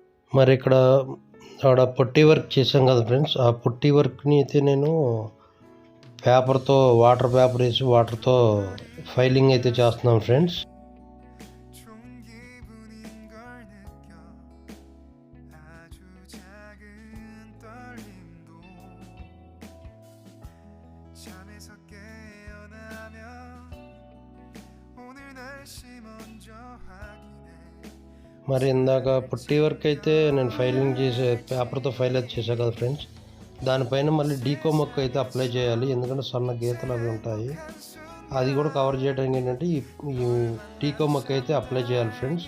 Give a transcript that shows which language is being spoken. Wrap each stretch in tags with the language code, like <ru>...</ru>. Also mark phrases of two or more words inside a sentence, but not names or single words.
<te>మరి ఇక్కడ ఆడ</te> <en>putty work</en> <te>చేశాం కదా ఫ్రెండ్స్, ఆ పుట్టి వర్క్ని అయితే నేను పేపర్తో</te> <en>water paper</en> <te>వేసి వాటర్తో ఫైలింగ్ అయితే చేస్తున్నాను ఫ్రెండ్స్.</te> <ko>좋은 기분인 걸 느껴 아주 작은 떨림도 잠에서 깨어나면 오늘 날씨 먼저 확인해</ko> <te>మరి ఇందాక</te> <en>putty work</en> <te>అయితే నేను ఫైలింగ్ చేసే పేపర్తో ఫైల్ అయితే చేశాను కదా ఫ్రెండ్స్, దానిపైన మళ్ళీ డీకో మొక్క అయితే అప్లై చేయాలి, ఎందుకంటే సన్న గీతలు అవి ఉంటాయి. అది కూడా కవర్ చేయడానికి ఏంటంటే ఈ డీకో మొక్క అయితే అప్లై చేయాలి ఫ్రెండ్స్.</te>